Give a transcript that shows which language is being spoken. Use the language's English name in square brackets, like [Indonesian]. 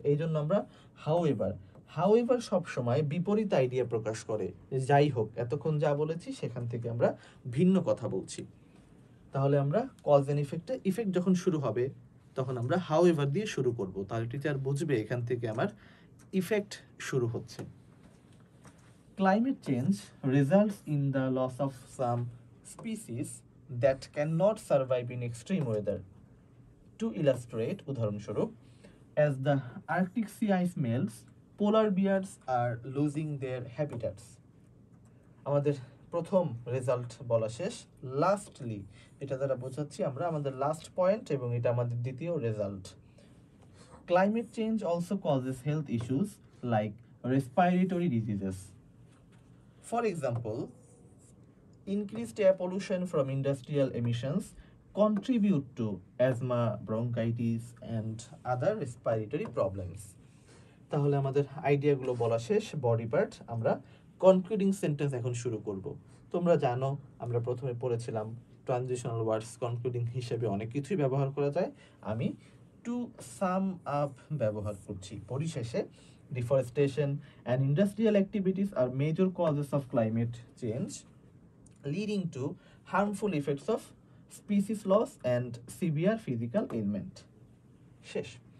[Bangla] এই জন্য আমরা হাউএভার সবসময় বিপরীত আইডিয়া প্রকাশ করে। যাই হোক, এতক্ষণ যা বলেছি সেখান থেকে আমরা ভিন্ন কথা বলছি। তাহলে আমরা কজ এন্ড ইফেক্ট যখন শুরু হবে তখন আমরা হাউএভার দিয়ে শুরু করব, তাহলে টিচার বুঝবে এখান থেকে আমার ইফেক্ট শুরু হচ্ছে। [English] Climate change results in the loss of some species that cannot survive in extreme weather. To illustrate, [Bangla] উদাহরণস্বরূপ, [English] as the Arctic sea ice melts, polar bears are losing their habitats. [Bangla] আমাদের প্রথম result বলা শেষ। Lastly, এটা দ্বারা বোঝাচ্ছি আমরা আমাদের লাস্ট পয়েন্ট এবং এটা আমাদের দ্বিতীয় result. [English] Climate change also causes health issues like respiratory diseases. For example, increased air pollution from industrial emissions contribute to asthma, bronchitis, and other respiratory problems. [Bangla] তাহলে আমাদের আইডিয়াগুলো বলা শেষ, বডি পার্ট। আমরা কনক্লুডিং সেন্টেন্স এখন শুরু করব। তোমরা জানো আমরা প্রথমে পড়েছিলাম ট্রানজিশনাল ওয়ার্ডস কনক্লুডিং হিসেবে অনেক কিছুই ব্যবহার করা যায়। আমি টু সাম আপ ব্যবহার করছি। পরিশেষে [English] Deforestation and industrial activities are major causes of climate change leading to harmful effects of species loss and severe physical ailment. [Bangla] শেষ।